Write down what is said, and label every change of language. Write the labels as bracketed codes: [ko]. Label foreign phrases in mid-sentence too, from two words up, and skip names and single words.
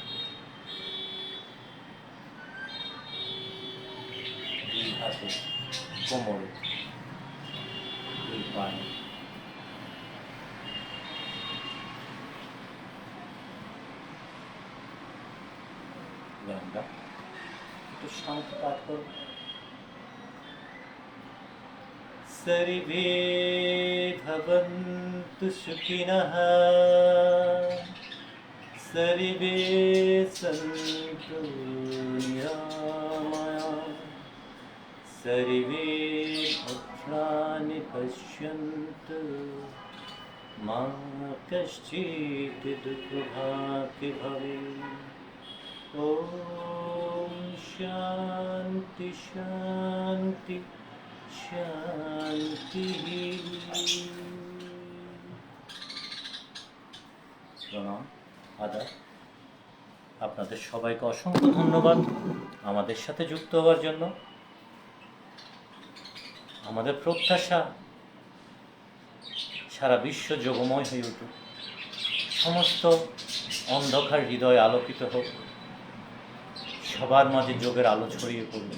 [bn] দুই হাতে, কোমরে, দুই পায়ে। আমরা একটু শান্তি পাঠ করব। [sa] सर्वे भवन्तु सुखिनः, सर्वे सन्तु निरामयाः, सर्वे भद्राणि पश्यन्तु, मा कश्चित् दुःखभाग् भवेत्। ॐ शान्ति शान्ति শান্তি। [bn] প্রণাম, আদাব। আপনাদের সবাইকে অসংখ্য ধন্যবাদ আমাদের সাথে যুক্ত হওয়ার জন্য। আমাদের প্রত্যাশা সারা বিশ্ব যোগময় হয়ে উঠুক, সমস্ত অন্ধকার হৃদয় আলোকিত হোক, সবার মাঝে যোগের আলো ছড়িয়ে পড়বে।